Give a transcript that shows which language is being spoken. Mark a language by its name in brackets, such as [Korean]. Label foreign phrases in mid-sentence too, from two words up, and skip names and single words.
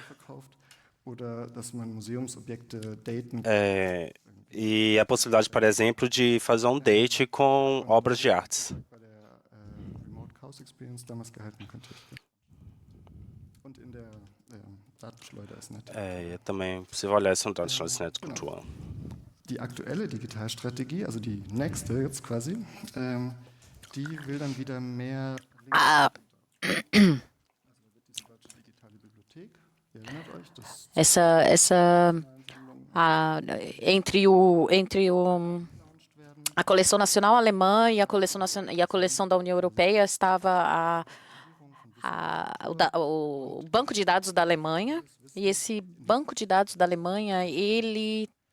[Portuguese] E a possibilidade, por exemplo, de fazer um date com obras de artes. É também possível olhar esse Datenschleusnetz Kultur. [German] Die aktuelle Digitalstrategie, also die nächste jetzt quasi, die will dann wieder mehr [Portuguese] entre a coleção nacional alemã e a coleção da União Europeia estava o banco de dados da Alemanha, e esse banco de dados da Alemanha ele